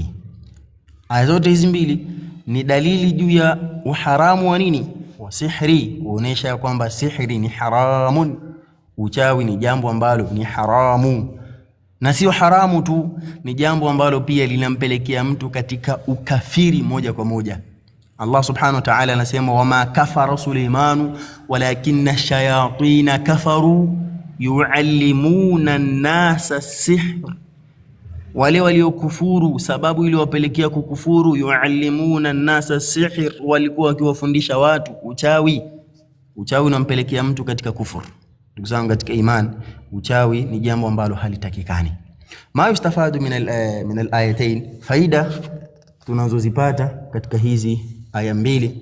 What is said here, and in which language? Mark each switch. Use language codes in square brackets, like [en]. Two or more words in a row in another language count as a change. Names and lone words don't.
[sw] Aya zote hizi mbili ni dalili juu ya uharamu wa nini? [ar] وسحر, [sw] kuonesha kwamba sihri ni haramun, uchawi ni jambo ambalo ni haramu. Na sio haramu tu, ni jambo ambalo pia linampelekea mtu katika ukafiri moja kwa moja. [ar] الله سبحانه وتعالى anasema, وما كفر سليمان ولكن الشياطين كفروا يعلمون الناس السحر. [sw] Wale waliokufuru, sababu ile wapelekea kukufuru, [ar] يعلمون الناس السحر, [sw] walikuwa wakiwafundisha watu uchawi. Uchawi unampelekea mtu katika kufuru. Ndugu zangu katika imani, uchawi ni jambo ambalo halitakikani. [ar] ما يستفاد من الآيتين, [sw] faida tunazozipata katika hizi aya mbili.